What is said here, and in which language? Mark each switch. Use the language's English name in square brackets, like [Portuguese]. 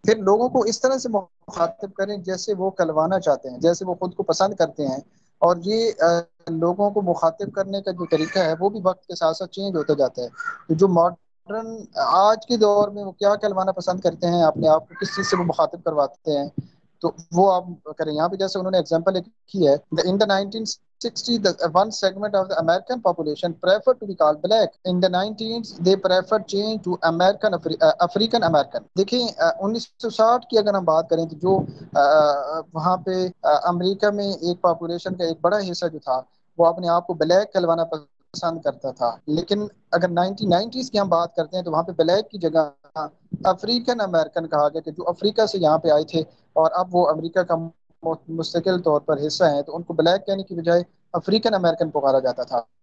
[Urdu] پھر لوگوں کو اس طرح سے مخاطب کریں جیسے وہ کلوانا چاہتے ہیں، جیسے وہ خود کو پسند کرتے ہیں. اور یہ لوگوں کو مخاطب کرنے کا جو طریقہ ہے وہ بھی وقت کے ساتھ ساتھ چینج ہوتا جاتا ہے. تو جو ماڈرن آج کے دور میں وہ کیا کہلوانا پسند کرتے ہیں، اپنے آپ کو کس چیز سے وہ مخاطب کرواتے ہیں، تو وہ آپ کریں. یہاں پہ جیسے انہوں نے ایگزامپل کی ہے، [English] in the 1960 one segment of the American population preferred to be called black. In the 19s they preferred change to African American. [Urdu] دیکھیں 1960 کی اگر ہم بات کریں تو جو وہاں پہ امریکہ میں ایک پاپولیشن کا ایک بڑا حصہ جو تھا وہ اپنے آپ کو بلیک کہلوانا پسند کرتا تھا، لیکن اگر 1990s کی ہم بات کرتے ہیں تو وہاں پہ بلیک کی جگہ افریقن امریکن کہا گیا، کہ جو افریقہ سے یہاں پہ آئے تھے اور اب وہ امریکہ کا مستقل طور پر حصہ ہیں، تو ان کو بلیک کہنے کی بجائے افریقن امریکن پکارا جاتا تھا.